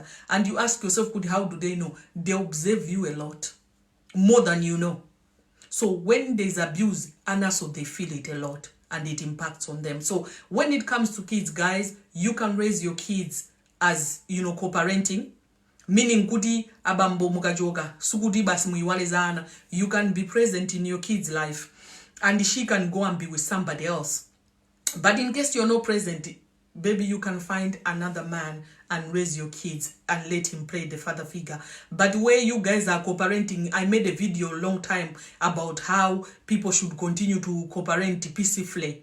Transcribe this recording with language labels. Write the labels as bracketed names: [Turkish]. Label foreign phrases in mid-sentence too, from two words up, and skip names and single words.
[English] And you ask yourself, how do they know? They observe you a lot more than you know. So when there's abuse, and also they feel it a lot and it impacts on them. So when it comes to kids, guys, you can raise your kids as, you know, co-parenting. [Nyanja] Meaning kuti abambo mukajoka sukudi basi muiwalezana. [English] You can be present in your kid's life and she can go and be with somebody else. But in case you're not present, baby, you can find another man and raise your kids and let him play the father figure. But where you guys are co-parenting, I made a video a long time about how people should continue to co-parent peacefully.